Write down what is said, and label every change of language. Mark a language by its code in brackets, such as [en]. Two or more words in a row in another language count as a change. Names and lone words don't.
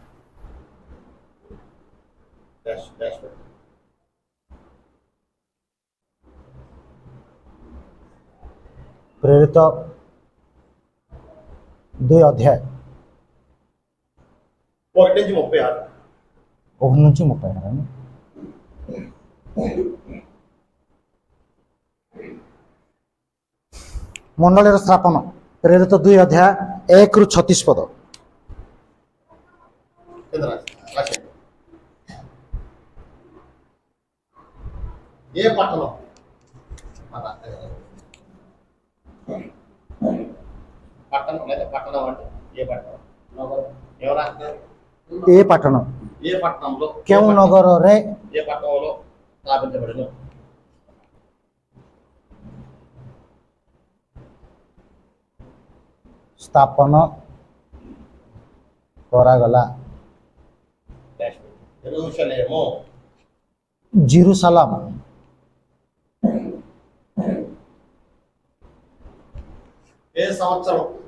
[te] ప్రేరిత 2 అధ్యాయం 1 నుంచి 36. 1 నుంచి 36. [or] ମଣ୍ଡଳୀର ସ୍ଥାପନ ପ୍ରେରିତ 2 ଅଧ୍ୟାୟ 1ରୁ 36 ପଦ। [te] కింద రాసేయండి. ఏ పట్టణం? పట్టణం లేదా పట్టణం అంటే ఏ పట్టణం? ఎవరు రాస్తారు? ఏ పట్టణం? ఏ పట్టణంలో? [or] କେଉଁ ନଗରରେ [te] ఏ పట్టణంలో స్థాపించబడిన? [or] ସ୍ଥାପନ କରାଗଲା? [te] యెరూషలేము. [or] ଜେରୁସାଲାମ। [te] ఏ సంవత్సరం?